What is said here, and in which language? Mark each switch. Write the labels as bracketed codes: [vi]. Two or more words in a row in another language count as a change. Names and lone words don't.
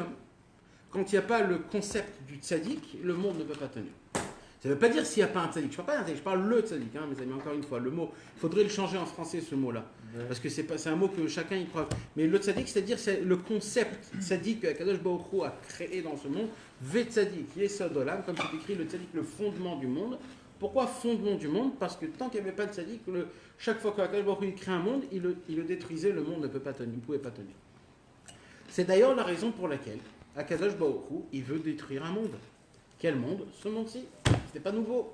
[fr] Quand il n'y a pas le concept du tzaddik, le monde ne peut pas tenir. Ça ne veut pas dire s'il n'y a pas un tzaddik. Je ne parle pas d'un tzaddik, je parle le tzaddik, hein, mes amis, encore une fois. Le mot, il faudrait le changer en français, ce mot-là. Ouais. Parce que c'est un mot que chacun y croit. Mais le tzaddik, c'est-à-dire c'est le concept tzaddik que Akadosh Baruch Hu a créé dans ce monde. [he] וצדיק, יסוד עולם, [fr] comme c'est écrit, le tzaddik, le fondement du monde. Pourquoi fondement du monde? Parce que tant qu'il n'y avait pas de tzaddik, chaque fois qu'Akadosh Baruch Hu crée un monde, il le détruisait, le monde ne peut pas tenir, ne pouvait pas tenir. C'est d'ailleurs la raison pour laquelle Akadosh Baruch Hu, il veut détruire un monde. Quel monde? Ce monde-ci. C'était pas nouveau.